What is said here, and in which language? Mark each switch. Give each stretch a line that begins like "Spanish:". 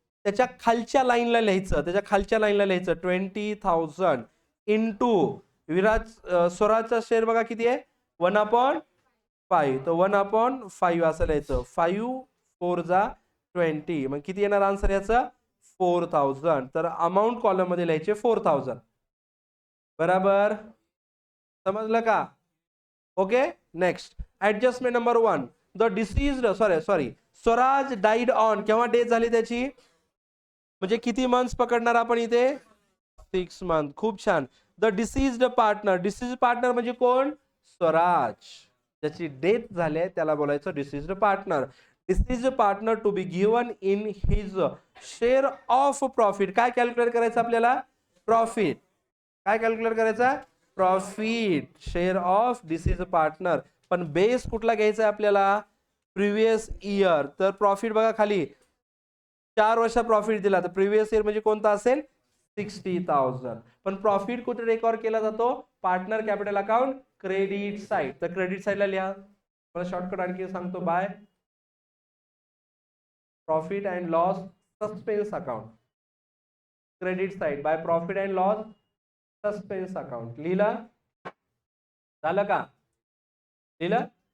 Marathi: त्याच्या खालच्या लाईनला लिहायचं, त्याच्या खालच्या लाईनला लिहायचं 20,000 इंटू विराज स्वराजचा शेअर बघा किती आहे? 1/5. तर 1/5 असं लिहायचं. 5 4 जा 20. मग किती येणार आन्सर याचं? 4,000. तर अमाऊंट कॉलम मध्ये लिहायचे 4,000. बराबर. समजलं का? Okay.
English: Next adjustment number 1. The deceased sorry Swaraj died on.
Marathi: केव्हा डेथ झाली त्याची? म्हणजे किती मंथ्स पकडणार आपण इथे? 6 मंथ. खूप छान.
English: The deceased partner. Deceased partner
Marathi: म्हणजे कोण?
English: Swaraj.
Marathi: ज्याची डेथ झाली आहे त्याला बोलायचं
English: Deceased partner. Deceased partner to be given in his share of profit.
Marathi: काय कॅल्क्युलेट करायचं आपल्याला? प्रॉफिट. काय कॅल्क्युलेट करायचा?
English: Profit share of deceased partner.
Marathi: पण बेस कुठला घ्यायचा आहे आपल्याला?
English: Previous year.
Marathi: तर प्रॉफिट बघा खाली 4 वर्षा प्रॉफिट दिला, तर प्रिव्हियस इयर म्हणजे कोणता असेल? 60,000. पण प्रॉफिट कुठे रेकॉर्ड केला जातो?
English: Partner capital account credit side.
Marathi: तर क्रेडिट साइडला लिहा. मला शॉर्टकट आणखी सांगतो.
English: By profit and loss suspense account. Credit side by profit and loss suspense account.
Marathi: लिहिलं? झालं का? लिहिलं?